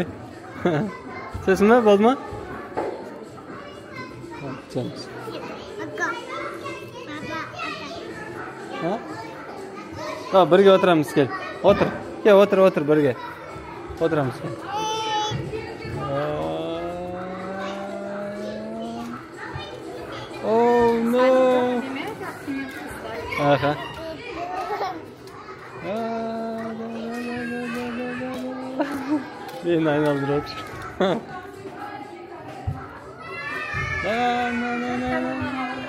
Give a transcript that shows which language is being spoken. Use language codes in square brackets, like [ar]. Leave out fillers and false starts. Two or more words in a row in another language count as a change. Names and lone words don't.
[tr] Sesime bozma. Canım. Ha? [uz] Birga o'tiramiz, kel. O'tir. Kel, o'tir birga. O'tiramiz, kel. [en] Oh no. [tr] Aha. Beni aynalandırıyor.